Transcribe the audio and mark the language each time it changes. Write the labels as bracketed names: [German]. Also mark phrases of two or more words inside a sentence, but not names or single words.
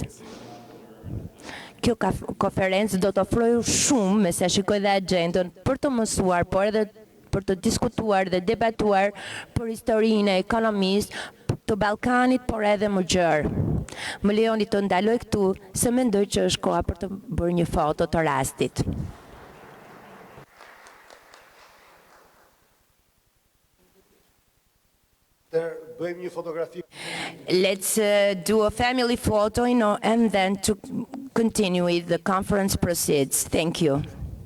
[Albanian] Kjo konferencë do të ofrojë shumë, me sa shikoj dhe agjendën, për të mësuar, por edhe për të diskutuar dhe debatuar për historinë e ekonomisë të Ballkanit, por edhe më gjerë. Më lejoni të ndaloj këtu, se mendoj që është koha për të bërë një foto të rastit. Bëjmë një fotografi. [English] Let's do a family photo, and then to continue with the conference proceeds. Thank you.